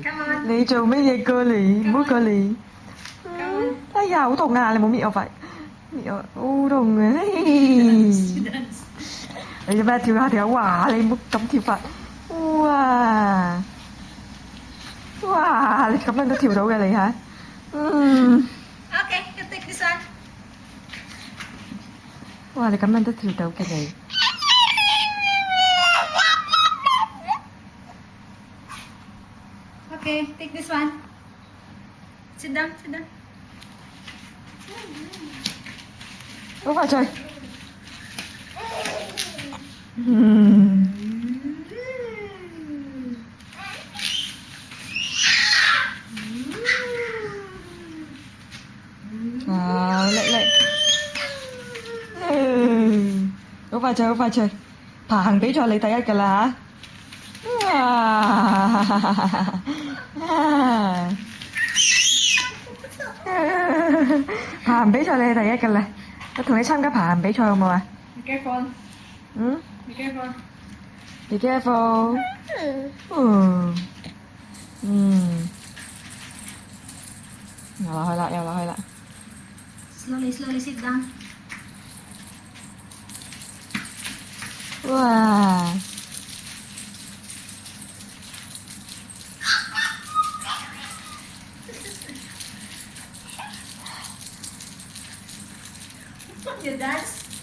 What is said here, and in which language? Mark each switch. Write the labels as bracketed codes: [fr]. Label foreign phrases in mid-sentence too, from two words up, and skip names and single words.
[yue] 你做乜嘢過嚟？唔好過嚟！哎呀，好痛啊！你冇搣我塊，搣我好痛啊！你做咩跳下跳下？哇！你唔好咁跳法！哇！哇！你咁樣都跳到嘅你嚇？ [en] Okay, you take this one. [yue] 哇！你咁樣都跳到嘅你。 [en] Okay, take this one. Sit down, sit down. [yue] 好快脆！嗯。啊！叻叻！好快脆，好快脆！爬行比賽你第一㗎啦嚇！爬行比賽你係第一㗎啦！我同你參加爬行比賽好冇啊？ [en] Be careful. [yue] 嗯 [en] Be careful. ，Be careful。 [yue] 又落去啦，又落去啦。 [en] Slowly, slowly sit down. [yue] 哇！ [en] You dance?